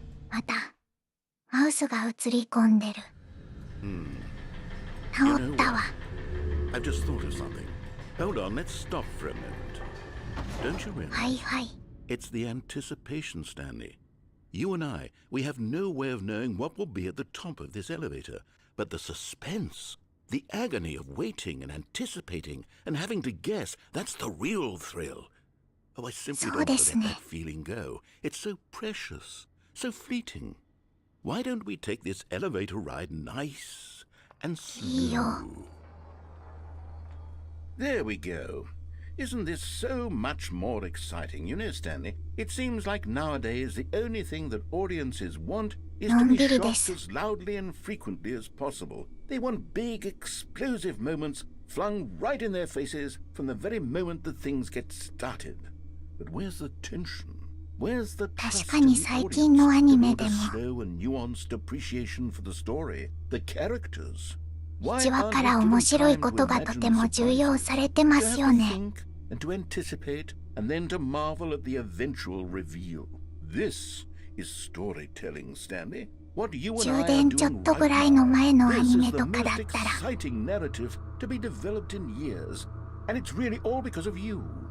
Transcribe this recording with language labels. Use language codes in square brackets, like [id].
[ja] またマウスが映り込んでる。治ったわ。 [en] I've just thought of something. Hold on, let's stop for a moment. Don't you realize? [ja] はいはい。 [en] It's the anticipation, Stanley. You and I, we have no way of knowing what will be at the top of this elevator. But the suspense, the agony of waiting and anticipating and having to guess, that's the real thrill. Oh, I simply don't let that feeling go. It's so precious, so fleeting. Why don't we take this elevator ride nice and slow? There we go. Isn't this so much more exciting? You know, Stanley, it seems like nowadays the only thing that audiences want is to be shocked as loudly and frequently as possible. They want big, explosive moments flung right in their faces from the very moment that things get started. But where's the tension? Where's the trust in the audience? The slow and nuanced appreciation for the story, the characters. [ja] 1話から面白いことがとても重要されてますよね。 [en] And to anticipate, and then to marvel at the eventual reveal. This is storytelling, Stanley. What you and I are doing right now. This is the most exciting narrative to be developed in years, and it's really all because of you.